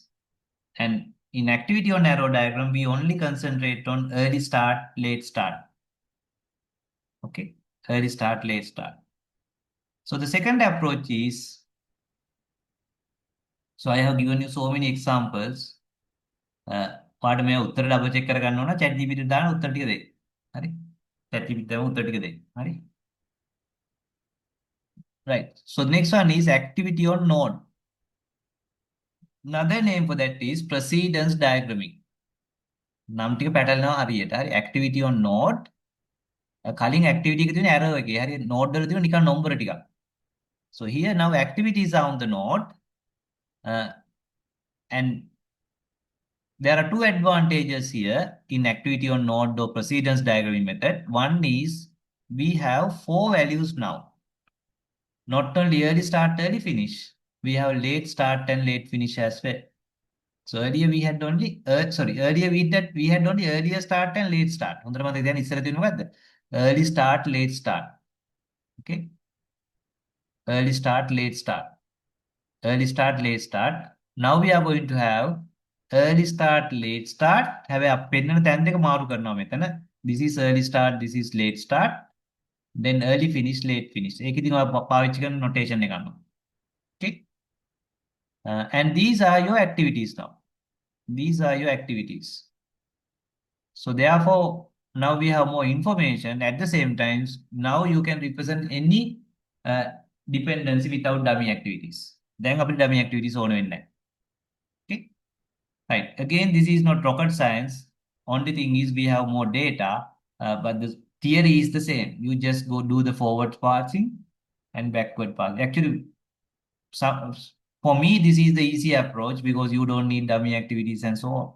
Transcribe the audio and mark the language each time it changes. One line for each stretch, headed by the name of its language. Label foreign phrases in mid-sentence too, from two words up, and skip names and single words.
English: And in activity on arrow diagram, we only concentrate on early start, late start. Okay, early start, late start. So the second approach is, so I have given you so many examples.
Sinhala: පාඩ මේ උත්තර ඩබල් චෙක් කරගන්න ඕන chat GPT දාන උත්තර ටික දෙයි. හරි? chat GPT දාම උත්තර ටික දෙයි. හරි?
English: Right. So the next one is activity on node. Another name for that is precedence diagramming.
Sinhala: නම් ටික පැටලෙනවා හරියට. හරි?
English: activity on node.
Sinhala: කලින් activity එක තියෙන arrow එකේ. හරි? node වල තියෙන නිකන් නම්බර ටිකක්.
English: So here now activities are on the node. And there are two advantages here in activity on node or precedence diagramming method. One is we have 4 values now. Not only early start, early finish. We have late start and late finish as well. So earlier we had only, earlier we had only earlier start and late start. Early start, late start. Okay. Early start, late start. Early start, late start. Now we are going to have early start, late start. Have a
Sinhala: pennana තැන් දෙක මාරු කරනවා මෙතන.
English: This is early start, this is late start. Then early finish, late finish.
Sinhala: ඒක ඉතින් ඔය පාවිච්චි කරන notation එක ගන්නවා.
English: Okay. And these are your activities now. These are your activities. So therefore, now we have more information. At the same time, now you can represent any dependency without dummy activities.
Sinhala: Then අපිට
English: dummy activities
Sinhala: ඕන වෙන්නේ නැහැ.
English: Okay. Right. Again, this is not rocket science. Only thing is we have more data, but the theory is the same. You just go do the forward parsing and backward parsing. Actually, for me, this is the easy approach because you don't need dummy activities and so on.